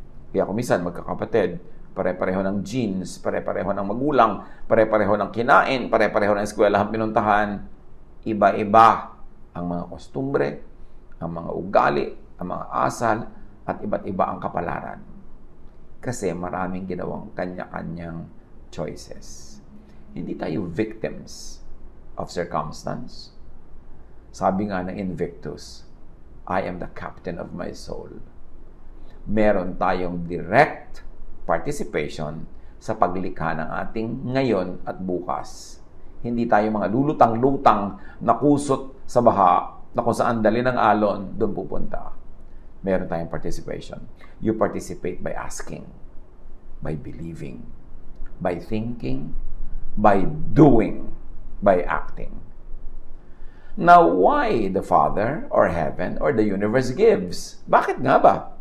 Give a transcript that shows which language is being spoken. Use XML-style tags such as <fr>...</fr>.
<tl>Kaya kumisan, magkakapatid, pare-pareho ng genes, pare-pareho ng magulang, pare-pareho ng kinain, pare-pareho ng eskwelahan pinuntahan, iba-iba ang mga kostumbre, ang mga ugali, ang mga asal, at iba't iba ang kapalaran. Kasi maraming ginawang kanya-kanyang choices. Hindi tayo</tl> <en>victims of circumstance.</en> <tl>Sabi nga ng</tl> <en>Invictus, I am the captain of my soul.</en> <tl>Meron tayong direct participation sa paglikha ng ating ngayon at bukas. Hindi tayo mga lulutang-lutang na kusot sa baha na kung saan dali ng alon, doon pupunta. Meron tayong participation.</tl> <en>You participate by asking, by believing, by thinking, by doing, by acting. Now, why the Father or heaven or the universe gives?</en> <tl>Bakit nga ba?</tl>